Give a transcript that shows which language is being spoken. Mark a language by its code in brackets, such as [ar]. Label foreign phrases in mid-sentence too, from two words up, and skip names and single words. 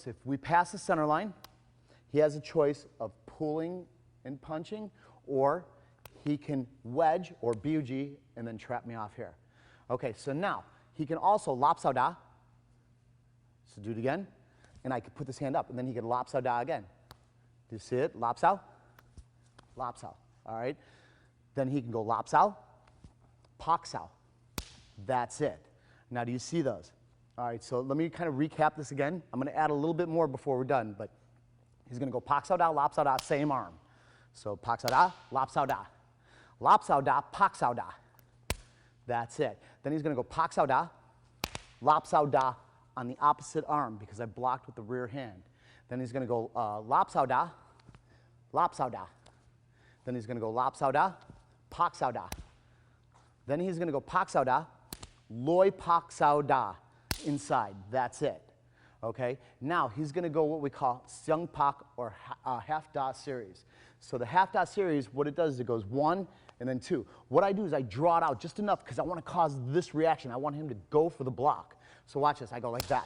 [en] If we pass the center line, he has a choice of pulling and punching, or he can wedge or BUG and then trap me off here. Okay, so now he can also [yue] 擸手打. [en] So do it again, and I could put this hand up, and then he could [yue] 擸手打 [en] again. Do you see it? [yue] 擸手，擸手. [en] All right. Then he can go [yue] 擸手，拍手. [en] That's it. Now, do you see those? All right. So let me kind of recap this again. I'm going to add a little bit more before we're done, but he's going to go [yue] 拍手打，擸手打, [en] same arm. [yue] So 拍手打，擸手打。擸手打，拍手打. [en] That's it. Then he's going to go [yue] 拍手打，擸手打 [en] on the opposite arm because I blocked with the rear hand. Then he's going to go [yue] 擸手打，擸手打. [en] Then he's going to go [yue] 擸手打，拍手打. [en] Then he's going to go [yue] 拍手打，內拍手打 [en] inside. That's it. Okay, now he's going to go what we call [yue] 雙拍 [en] or half da series. So the half da series, what it does is it goes 1 and then 2. What I do is I draw it out just enough because I want to cause this reaction. I want him to go for the block. So watch this. I go like that.